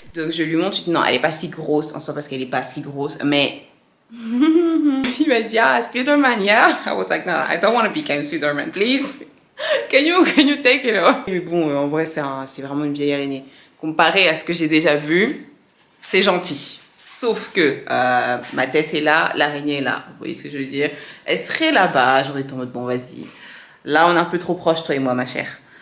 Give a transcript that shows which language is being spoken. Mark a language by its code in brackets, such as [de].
[fr] Donc je lui montre, je lui dis, non, elle est pas si grosse en soi parce qu'elle est pas si grosse. Mais il m'a dit, ah, Spider-Man, yeah. [en] I was like, no, I don't want to become Spider-Man, please. Can you take it off? [fr] Mais bon, en vrai, c'est vraiment une vieille araignée. Comparé à ce que j'ai déjà vu, c'est gentil. Sauf que ma tête est là, l'araignée est là. Vous voyez ce que je veux dire? Elle serait là-bas, j'aurais été en mode, bon, vas-y. Là, on est un peu trop proche, toi et moi, ma chère.